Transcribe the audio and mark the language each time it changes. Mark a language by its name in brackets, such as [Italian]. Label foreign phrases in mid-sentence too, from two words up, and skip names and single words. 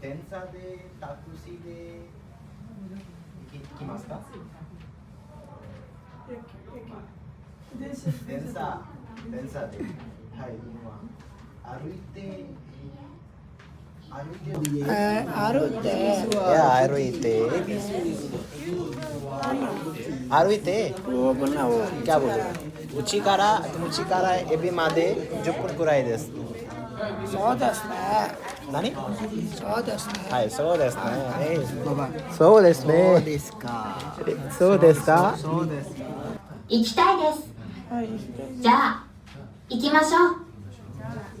[Japanese] 電車でタクシーで行きますか？電車で、はい、今歩いて。 [Hindi] 歩いて वो बोलना वो क्या बोले? [Japanese] 家から駅まで10分くらいです. そうですね何？そうですねはい、そうですね。そうですね。そうですか。そうですか？そうです。行きたいです。じゃあ行きましょう。